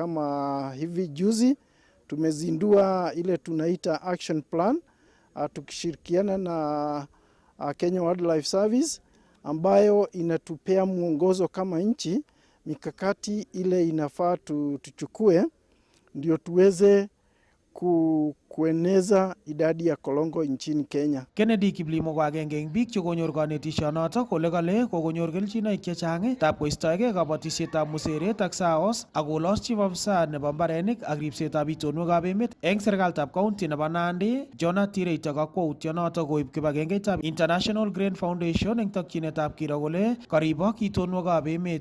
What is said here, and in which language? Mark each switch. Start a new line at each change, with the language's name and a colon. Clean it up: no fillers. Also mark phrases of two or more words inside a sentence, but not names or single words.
Swahili: Kama hivi juzi tumezindua ile tunaita
English: action plan
Swahili: tukishirikiana na Kenya Wildlife Service ambayo inatupea mwongozo kama nchi mikakati ile inafaa tuchukue ndio tuweze kueneza idadi ya kolongo nchini Kenya.
Kalenjin: Kennedy Kiplimo ko agenge eng biik che konyor kanetisyonoto kole kale kokonyor kelchinoik chechang tab koistoegei kabatisyetab museret ak saos ak kolos
English: chief officer
Kalenjin: nebo mbarenik ak ripsetab itonwekab emet eng serikalitab county nebo Nandi. Jonah Tireito kakwautyonoto koib kibagengeitab International Grain Foundation eng tokyinetab kiro kole karibok itonwekab emet.